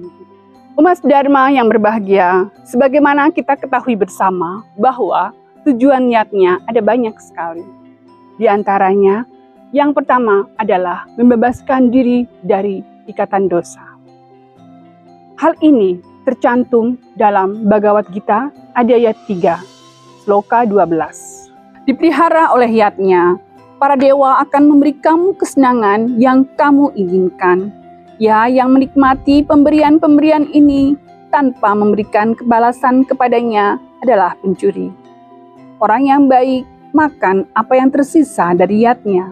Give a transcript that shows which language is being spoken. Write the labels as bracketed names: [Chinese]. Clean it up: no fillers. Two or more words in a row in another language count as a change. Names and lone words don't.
[Indonesian] Umat Dharma yang berbahagia, sebagaimana kita ketahui bersama bahwa tujuan niatnya ada banyak sekali. Di antaranya, yang pertama adalah membebaskan diri dari ikatan dosa. Hal ini tercantum dalam Bhagavad Gita Adhyaya 3, Sloka 12. Dipelihara oleh yatnya, para dewa akan memberi kamu kesenangan yang kamu inginkan. Ya, yang menikmati pemberian-pemberian ini tanpa memberikan kebalasan kepadanya adalah pencuri. Orang yang baik makan apa yang tersisa dari yatnya.